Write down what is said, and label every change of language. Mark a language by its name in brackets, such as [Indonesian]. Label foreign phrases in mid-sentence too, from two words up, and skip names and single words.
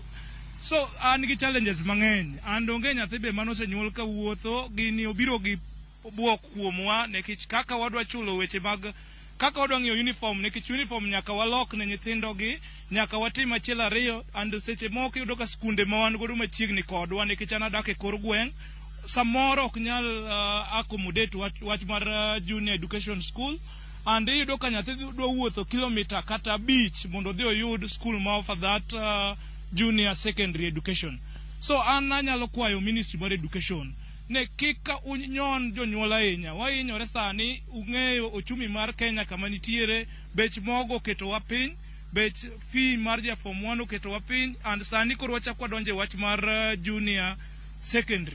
[Luo (Kenya and Tanzania)] So an gi challenges mang'eny. An onge nyathi be manosenyuol ka wuotho, gini obiro gi buok kuomwa nekech kaka wadwa chulo weche mag kaka wadwa ng'iewo uniform, nekech uniform nyaka walok ne nyithindo gi, nyaka watim achiel ariyo. And seche moko iyudo ka skunde ma wan godo machiegni kodwa nikech an adak e kor gweng' samoro ok nyal accommodate wach mar [English] junior education school. [Luo (Kenya and Tanzania)] And iyudo ka nyathi dwa wuotho kilomita kata 5 mondo dhi oyud school ma [English] offer that junior secondary education. [Luo (Kenya and Tanzania)] So an anyalo kwayo ministry mar education ne kika unyon jonyuol ahinya. Wahinyore sani, ung'eyo ochumi mar Kenya kama nitiere, bech mogo ketowa piny, bech fee mar ja form 1 oketowa piny, and sani koro wachako wadonje wach mar [English] junior secondary.